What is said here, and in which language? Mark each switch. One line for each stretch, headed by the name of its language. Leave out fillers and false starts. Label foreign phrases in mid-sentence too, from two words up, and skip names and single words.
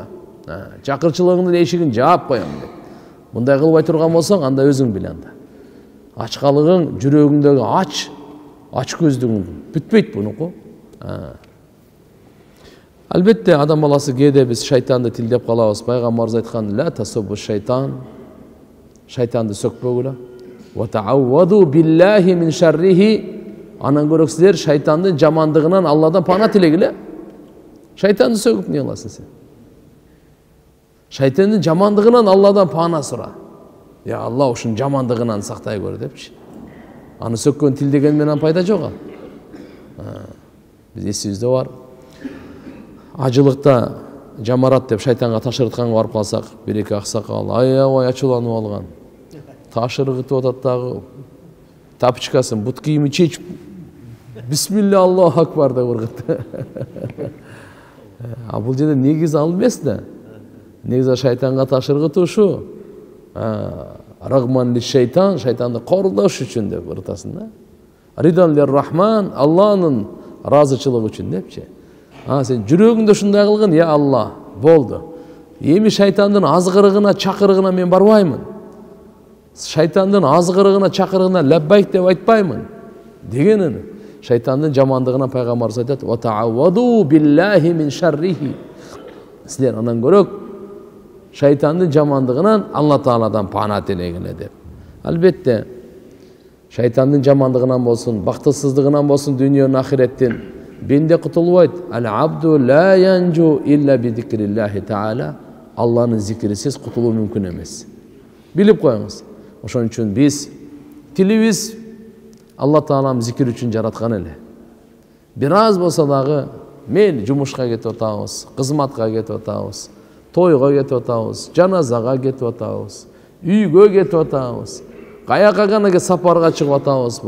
Kyrgyz: Чакырчылыгыңдын эшигин жаап коём деп. Мындай кылбай турган болсоң, анда өзүң бил анда. Ачкалыгың, жүрөгүңдөгү ач көздүгүң бүтпөйт бунуку. Албетте адам баласы кээде биз шайтанды тилдеп калабыз. Пайгамбарыбыз айткан:
Arabic: "لا تسبوا الشيطان."
Kyrgyz: Шайтанды сөкпөгүлө.
Arabic: "وتعوذوا بالله من شره."
Kyrgyz: Анан көрөк силер шайтандын жамандыгынан Алладан пана тилегиле. Шайтанды сөгүп не кыласың сен? Шайтандын жамандыгынан Алладан пана сура. Я Алла ушун жамандыгынан сактай көр депчи. Аны сөккөн тилдеген менен пайда жок. Биз эсибизде бар. Ажылыкта жамарат деп шайтанга ташыртканга барып калсак, бир-эки аксакал аябай ачууланып алган. Ташыргытып атат дагы. Тапчкасын, бут кийими чечип,
Arabic: بسم الله الله أكبر
Kyrgyz: деп ургат. А бул жерде негизи ал эмес да. Негизи шайтанга ташыргытуу ушу.
Arabic: رغما للشيطان,
Kyrgyz: шайтанды кордош үчүн деп уртасың да.
Arabic: رضا للرحمن,
Kyrgyz: Алланын разычылыгы үчүн депчи. Сен жүрөгүңдө ушундай кылгын, я Алла, болду. Эми шайтандын азгырыгына, чакырыгына мен барбаймын. Шайтандын азгырыгына, чакырыгына лаббайк деп айтпаймын. Дегенин шайтандын жамандыгына пайгамбарыбыз айтат:
Arabic: "وتعوذوا بالله من شره."
Kyrgyz: Силер анан көрөк шайтандын жамандыгынан Алла Тааладан пана телегиле деп. Албетте шайтандын жамандыгынан болсун, бактысыздыгынан болсун дүйнөнүн ахиреттин бенде кутулбайт.
Arabic: العبد لا ينجو إلا بذكر الله تعالى.
Kyrgyz: Алланын зикрисиз кутулуу мүмкүн эмес. Билип коюңуз. Ошон үчүн биз тилибиз Алла Таалам зикир үчүн жараткан эле. Бир аз болсо дагы мен жумушка кетип атабыз, кызматка кетип атабыз, тойго кетип атабыз, жаназага кетип атабыз, үйгө кетип атабыз, каяка гана сапарга чыгып атабызбы?